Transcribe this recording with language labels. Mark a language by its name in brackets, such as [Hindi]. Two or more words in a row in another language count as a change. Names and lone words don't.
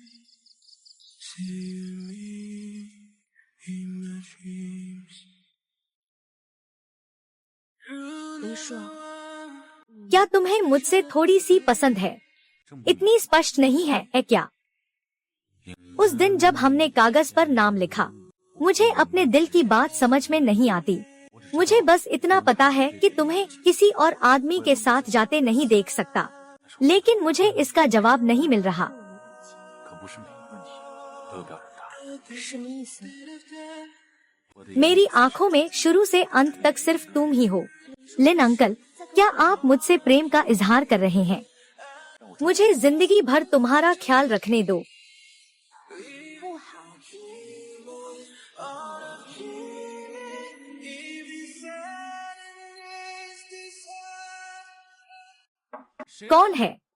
[English] See me in my dreams. [Hindi] 林叔， क्या तुम्हें मुझसे थोड़ी सी पसंद है? इतनी स्पष्ट नहीं है क्या? उस दिन जब हमने कागज पर नाम लिखा, मुझे अपने दिल की बात समझ में नहीं आती। मुझे बस इतना पता है कि तुम्हें किसी और आदमी के साथ जाते नहीं देख सकता, लेकिन मुझे इसका जवाब नहीं मिल रहा। [Chinese] 可不是每个问题都有标准答案。什么意思？ [Hindi] मेरी आंखों में शुरू से अंत तक सिर्फ तुम ही हो। लिन अंकल, क्या आप मुझसे प्रेम का इजहार कर रहे हैं? मुझे जिंदगी भर तुम्हारा ख्याल रखने दो। [Chinese] 不好。 [Hindi] कौन है?